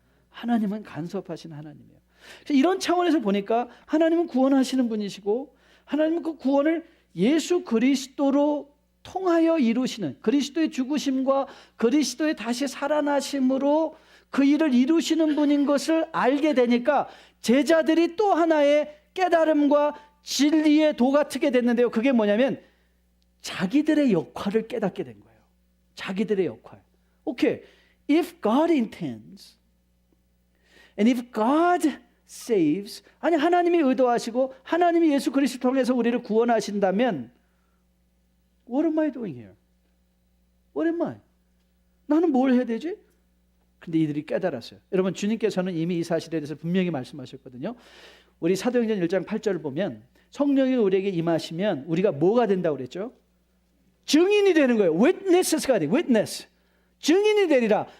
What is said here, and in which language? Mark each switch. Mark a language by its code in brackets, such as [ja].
[ko] 하나님은 간섭하신 하나님이에요. 이런 차원에서 보니까 하나님은 구원하시는 분이시고, 하나님은 그 구원을 예수 그리스도로 통하여 이루시는, 그리스도의 죽으심과 그리스도의 다시 살아나심으로 그 일을 이루시는 분인 것을 알게 되니까 제자들이 또 하나의 깨달음과 진리의 도가 트게 됐는데요. 그게 뭐냐면 자기들의 역할을 깨닫게 된 거예요. 자기들의 역할. 오케이. [en] If God intends and if God saves, [ko] 아니 하나님이 의도하시고 하나님이 예수 그리스도 통해서 우리를 구원하신다면 [en] What am I doing here? What am I? [ko] 나는 뭘 해야 되지? 근데 이들이 깨달았어요. 여러분, 주님께서는 이미 이 사실에 대해서 분명히 말씀하셨거든요. 우리 사도행전 1장 8절을 보면 성령이 우리에게 임하시면 우리가 뭐가 된다고 그랬죠? 증인이 되는 거예요. Witness가 돼. Witness. 증인이 되리라.